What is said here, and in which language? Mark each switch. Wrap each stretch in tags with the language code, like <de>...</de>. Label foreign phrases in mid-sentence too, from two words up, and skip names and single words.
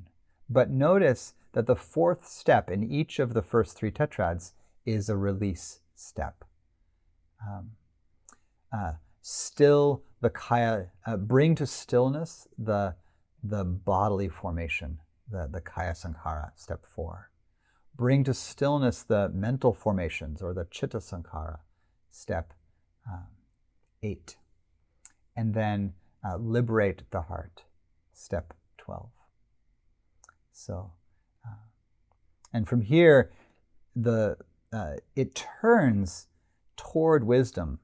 <en>But notice that the 4th step in each of the first 3 tetrads is a release step. Still the kaya, bring to stillness the bodily formation, the</en> <pi>kaya sankhara,</pi> <en>step 4. Bring to stillness the mental formations, or the</en> <pi>citta sankhara,</pi> <en>step 8. And then liberate the heart, step 12. So, and from here, it turns toward wisdom.</en>